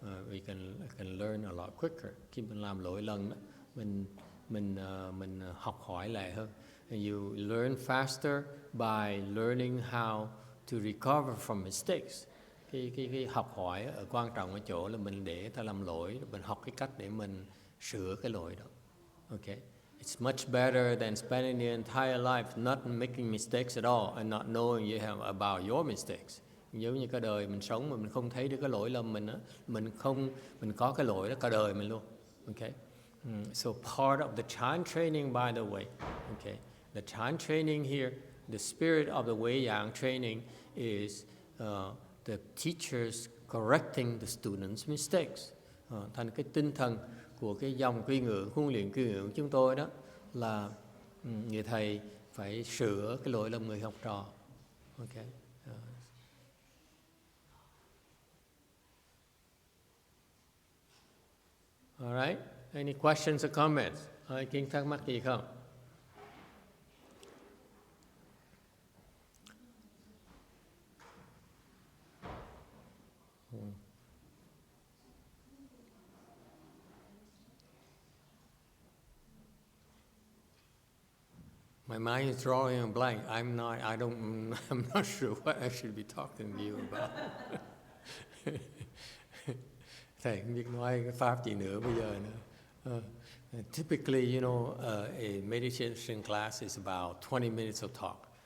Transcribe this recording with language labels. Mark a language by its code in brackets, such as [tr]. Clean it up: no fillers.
[en] We can learn a lot quicker. [vi] Khi mình làm lỗi lần đó, mình học hỏi lại hơn. [en] And you learn faster by learning how to recover from mistakes. [vi] Cái học hỏi ở quan trọng ở chỗ là mình để ta làm lỗi, mình học cái cách để mình sửa cái lỗi đó. [en] Okay. It's much better than spending the entire life not making mistakes at all and not knowing you have about your mistakes. [vi] Giống như cả đời mình sống mà mình không thấy được cái lỗi lầm mình á, mình có cái lỗi đó cả đời mình luôn. [en] Okay. So part of the child training, by the way, okay, the child training here, the spirit of the Way Yang training is the teachers correcting the students' mistakes. [vi] Thành cái tinh thần của cái dòng quy ngữ, huấn luyện quy ngữ của chúng tôi đó là người thầy phải sửa cái lỗi lầm người học trò. Okay. [en] All right. Any questions or comments? [vi] Ai Kiên thắc mắc gì không? [en] My mind is drawing a blank. I'm not sure what I should be talking to you about. [vi] Thầy không biết nói cái pháp gì nữa bây giờ nữa. [en] Typically, a meditation class is about 20 minutes of talk.